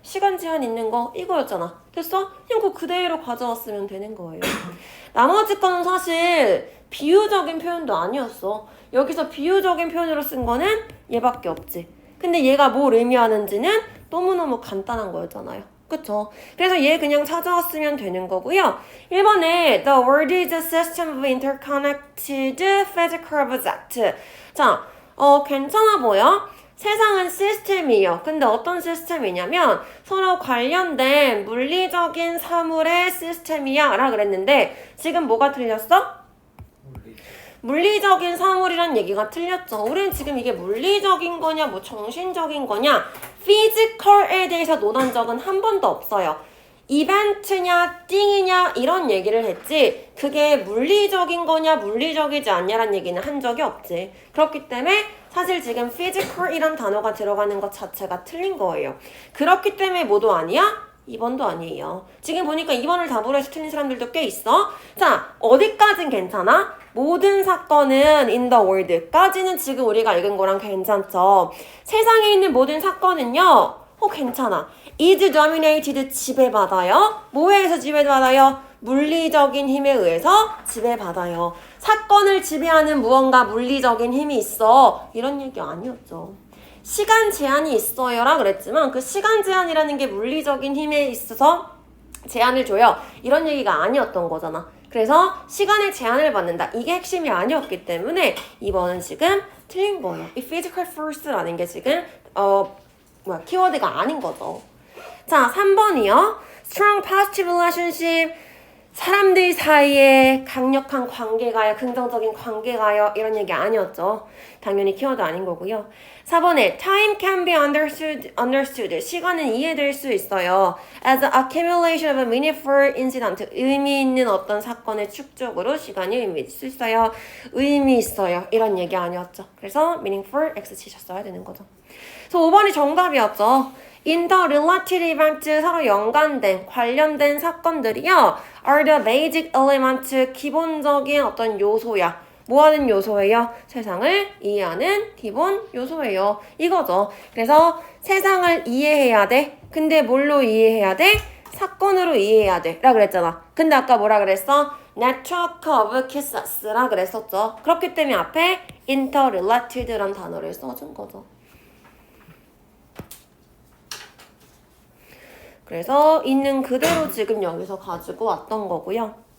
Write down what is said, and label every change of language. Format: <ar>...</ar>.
<ko>시간 제한 있는 거 이거였잖아. 됐어? 그냥 그거 그대로 가져왔으면 되는 거예요. 나머지 거는 사실 비유적인 표현도 아니었어. 여기서 비유적인 표현으로 쓴 거는 얘밖에 없지. 근데 얘가 뭘 의미하는지는 너무너무 간단한 거였잖아요. 그쵸? 그래서 얘 그냥 찾아왔으면 되는 거고요.</ko> <en>1번에 The world is a system of interconnected physical objects.</en> <ko>자, 괜찮아 보여? 세상은 시스템이에요. 근데 어떤 시스템이냐면 서로 관련된 물리적인 사물의 시스템이야 라 그랬는데 지금 뭐가 틀렸어? 물리적인 사물이란 얘기가 틀렸죠. 우리는 지금 이게 물리적인 거냐 뭐 정신적인 거냐 physical에 대해서 논한 적은 한 번도 없어요. 이벤트냐 띵이냐 이런 얘기를 했지 그게 물리적인 거냐 물리적이지 않냐란 얘기는 한 적이 없지. 그렇기 때문에 사실 지금 physical이란 단어가 들어가는 것 자체가 틀린 거예요. 그렇기 때문에 뭐도 아니야? 2번도 아니에요. 지금 보니까 2번을 답으로 해서 틀린 사람들도 꽤 있어. 자, 어디까진 괜찮아? 모든 사건은</ko> <en>in the world</en> <ko>까지는 지금 우리가 읽은 거랑 괜찮죠. 세상에 있는 모든 사건은요. 괜찮아.</ko> <en>is dominated</en> <ko>지배받아요. 뭐에 의해서 지배받아요? 물리적인 힘에 의해서 지배받아요. 사건을 지배하는 무언가 물리적인 힘이 있어. 이런 얘기 아니었죠. 시간 제한이 있어요라 그랬지만 그 시간 제한이라는 게 물리적인 힘에 있어서 제한을 줘요. 이런 얘기가 아니었던 거잖아. 그래서 시간의 제한을 받는다. 이게 핵심이 아니었기 때문에 이번은 지금 틀린 거예요. 이 physical force라는 게 지금 키워드가 아닌 거죠. 자, 3번이요.</ko> <en>strong positive relationship.</en> <ko>사람들 사이에 강력한 관계가요, 긍정적인 관계가요, 이런 얘기 아니었죠. 당연히 키워드 아닌 거고요. 4번에</ko> <en>time can be understood.</en> <ko>시간은 이해될 수 있어요.</ko> <en>as an accumulation of a meaningful incident.</en> <ko>의미 있는 어떤 사건의 축적으로 시간이 의미 있을 수 있어요. 의미 있어요. 이런 얘기 아니었죠. 그래서 meaningful X 치셨어야 되는 거죠. 그래서 5번이 정답이었죠.</ko> <en>interrelated event,</en> <ko>서로 연관된, 관련된 사건들이요.</ko> <en>are the basic element,</en> <ko>기본적인 어떤 요소야. 뭐 하는 요소예요? 세상을 이해하는 기본 요소예요. 이거죠. 그래서 세상을 이해해야 돼. 근데 뭘로 이해해야 돼? 사건으로 이해해야 돼. 라 그랬잖아. 근데 아까 뭐라 그랬어?</ko> <en>network of cases</en> <ko>라 그랬었죠. 그렇기 때문에 앞에 interrelated란 단어를 써준 거죠. 그래서 있는 그대로 지금 여기서 가지고 왔던 거고요.</ko>